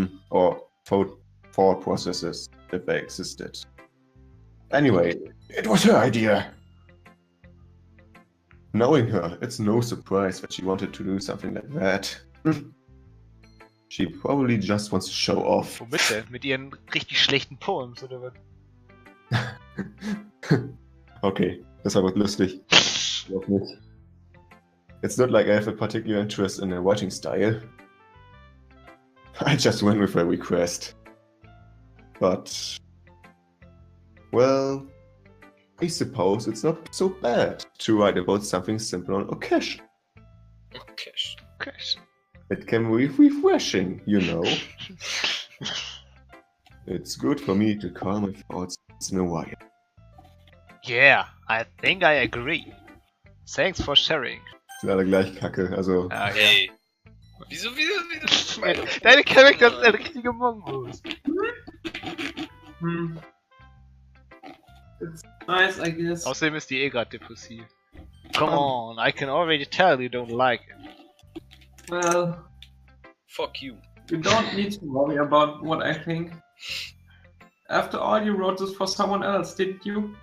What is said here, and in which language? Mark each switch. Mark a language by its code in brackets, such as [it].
[en] or thought processes if they existed. Anyway, it was her idea. Knowing her, it's no surprise that she wanted to do something like that. She probably just wants to show off. [de] Womit denn? Mit ihren richtig schlechten Poems, oder was? Okay, das war gut lustig. Glaub nicht. [en] It's not like I have a particular interest in her writing style. I just went with her request. But... well... I suppose it's not so bad to write about something simple on occasion. Okay. It can be refreshing, you know. It's good for me to calm my thoughts once in a while. Yeah, I think I agree. Thanks for sharing. [de] Sind alle gleich kacke, also... Ah, ja. Hey. Wieso? Deine Charakter ist ein richtiger Mongos. [en] It's nice, I guess. [de] Außerdem ist die eh gerade depressiv. [en] Come on, I can already tell you don't like it. Well, Fuck you. you don't need to worry about what I think. After all, you wrote this for someone else, didn't you?